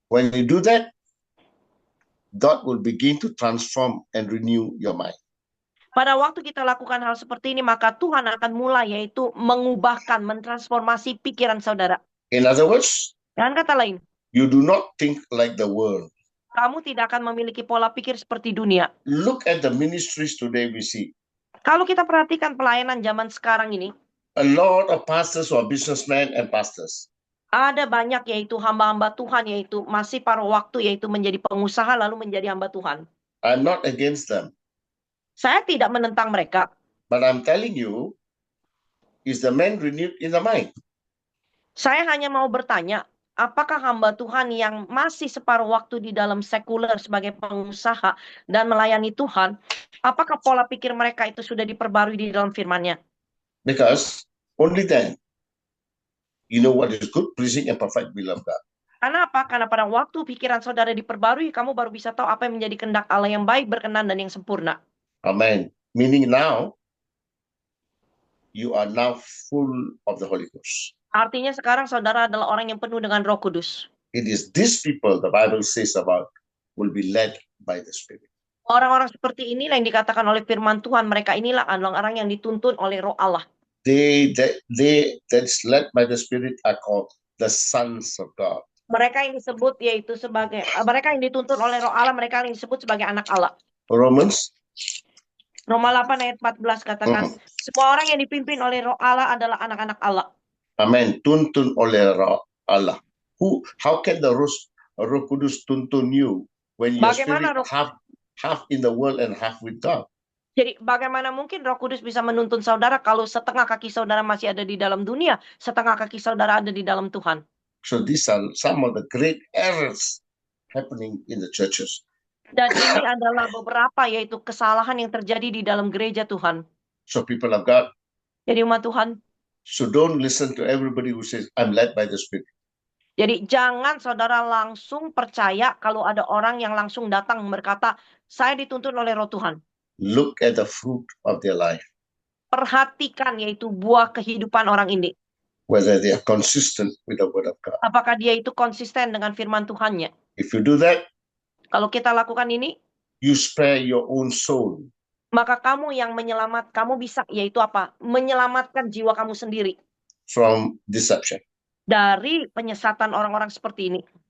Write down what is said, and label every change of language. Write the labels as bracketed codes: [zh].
[en] When you do that, God will begin to transform and renew your mind. [id] Pada waktu kita lakukan hal seperti ini, maka Tuhan akan mulai yaitu mengubahkan, mentransformasi pikiran saudara. [en] In other words, [id] Dengan kata lain, [en] you do not think like the world. [id] kamu tidak akan memiliki pola pikir seperti dunia. [en] Look at the ministries today we see. [id] Kalau kita perhatikan pelayanan zaman sekarang ini, [en] A lot of pastors who are businessmen and pastors. [id] ada banyak yaitu hamba-hamba Tuhan, yaitu masih paruh waktu, yaitu menjadi pengusaha lalu menjadi hamba Tuhan. [en] I'm not against them. [id] Saya tidak menentang mereka. [en] But I'm telling you, is the man renewed in the mind? [id] Saya hanya mau bertanya, apakah hamba Tuhan yang masih separuh waktu di dalam sekuler sebagai pengusaha dan melayani Tuhan, apakah pola pikir mereka itu sudah diperbarui di dalam firman-Nya? [en] Because only then you know what is good, pleasing, and perfect will of God. [id] Karena apa? Karena pada waktu pikiran saudara diperbarui, kamu baru bisa tahu apa yang menjadi kehendak Allah yang baik, berkenan, dan yang sempurna. [en] Amen. Meaning now, you are now full of the Holy Ghost. [id] Artinya sekarang saudara adalah orang yang penuh dengan Roh Kudus. [en] It is these people the Bible says about will be led by the Spirit. [id] Orang-orang seperti inilah yang dikatakan oleh firman Tuhan, mereka inilah adalah orang yang dituntun oleh Roh Allah. [en] That's led by the Spirit are called the sons of God. [id] Mereka yang disebut yaitu sebagai mereka yang dituntun oleh Roh Allah, mereka yang disebut sebagai anak Allah. [en] Romans [id] Roma 8 ayat 14 katakan, semua orang yang dipimpin oleh Roh Allah adalah anak-anak Allah. [en] Amen. [id] Tuntun oleh Roh Allah. [en] How can the [id] Roh Kudus tuntun [en] you when your [id] Bagaimana [en] spirit half in the world and half with God? [id] Jadi bagaimana mungkin Roh Kudus bisa menuntun saudara kalau setengah kaki saudara masih ada di dalam dunia, setengah kaki saudara ada di dalam Tuhan. [en] So these are some of the great errors happening in the churches. [id] Dan ini adalah beberapa yaitu kesalahan yang terjadi di dalam gereja Tuhan. [en] So people of God, [id] Jadi umat Tuhan, [en] so don't listen to everybody who says, I'm led by the Spirit. [id] jadi jangan saudara langsung percaya kalau ada orang yang langsung datang berkata, saya dituntun oleh Roh Tuhan. [en] Look at the fruit of their life, [id] Perhatikan yaitu buah kehidupan orang ini. [en] whether they are consistent with the Word of God. [id] Apakah dia itu konsisten dengan firman Tuhannya? [en] If you do that, [id] Kalau kita lakukan ini, [en] you spare your own soul. [id] maka kamu yang kamu bisa yaitu apa? Menyelamatkan jiwa kamu sendiri [en] From deception. [id] dari penyesatan orang-orang seperti ini.